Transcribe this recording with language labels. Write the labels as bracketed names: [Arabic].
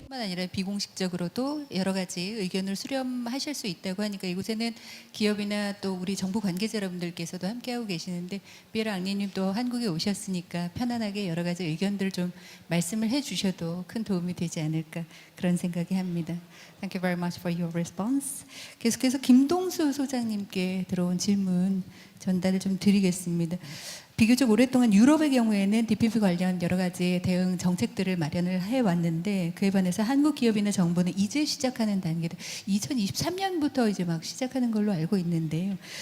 [Korean] 뿐만 아니라 비공식적으로도 여러 가지 의견을 수렴하실 수 있다고 하니까 이곳에는 기업이나 또 우리 정부 관계자 여러분들께서도 함께하고 계시는데 삐에르 앙리님 또 한국에 오셨으니까 편안하게 여러 가지 의견들 좀 말씀을 해주셔도 큰 도움이 되지 않을까 그런 생각이 합니다. [English] Thank you very much for your response. [Korean] 계속해서 김동수 소장님께 들어온 질문 전달을 좀 드리겠습니다. 비교적 오랫동안 유럽의 경우에는 DPP 관련 여러 가지 대응 정책들을 마련을 해왔는데 그에 반해서 한국 기업이나 정부는 이제 시작하는 단계다. 2023년부터 이제 막 시작하는 걸로 알고 있는데요.